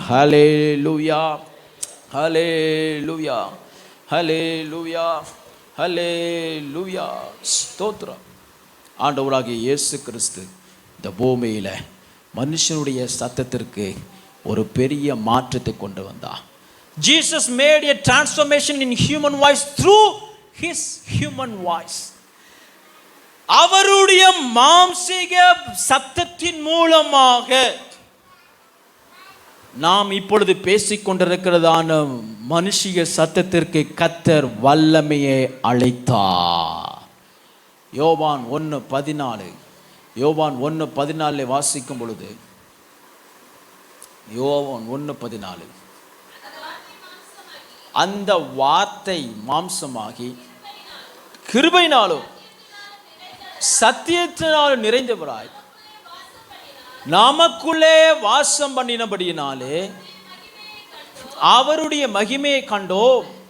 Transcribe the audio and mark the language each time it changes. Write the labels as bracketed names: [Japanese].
[Tamil] ஹல்லேலூயா, ஹல்லேலூயா, ஹல்லேலூயா, ஹல்லேலூயா. ஸ்தோத்திரம். ஆண்டவராகிய இயேசு கிறிஸ்து இந்த பூமியில மனுஷனுடைய சத்தத்திற்கு ஒரு பெரிய மாற்றத்தை கொண்டு வந்தார். [English] Jesus made a transformation in human voice through his human voice. [Tamil] அவருடைய மாம்சீக சத்தத்தின் மூலமாக நாம் இப்பொழுது பேசிக்கொண்டிருக்கிறதான மனுஷிய சத்தத்திற்கு கர்த்தர் வல்லமையை அளித்தார். யோவான் 1:14, யோவான் 1:14 வாசிக்கும் பொழுது, யோவான் 1:14, அந்த வார்த்தை மாம்சமாகி கிருபையினாலும் சத்தியத்தினாலும் நிறைந்தவராய் நமக்குள்ளே வாசம் பண்ணினபடியினாலே அவருடைய மகிமையை கண்டோம்.